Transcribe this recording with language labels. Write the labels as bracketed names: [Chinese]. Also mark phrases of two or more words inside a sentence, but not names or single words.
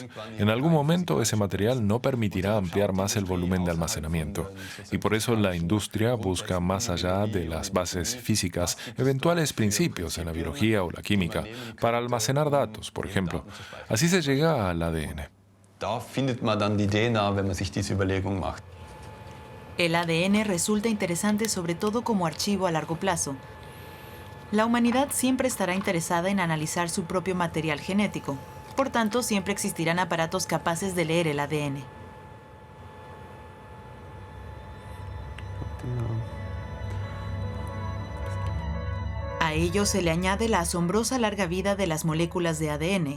[Spanish] En algún momento ese material no permitirá ampliar más el volumen de almacenamiento, y por eso la industria busca más allá de las bases físicas eventuales principios en la biología o la química para almacenar datos, por ejemplo. Así se llega al ADN. [German] Da findet man dann die DNA, wenn man sich diese Überlegung macht. [Spanish] El ADN resulta interesante sobre todo como archivo a largo plazo. La humanidad siempre estará interesada en analizar su propio material genético. Por tanto, siempre existirán aparatos capaces de leer el ADN. A ello se le añade la asombrosa larga vida de las moléculas de ADN.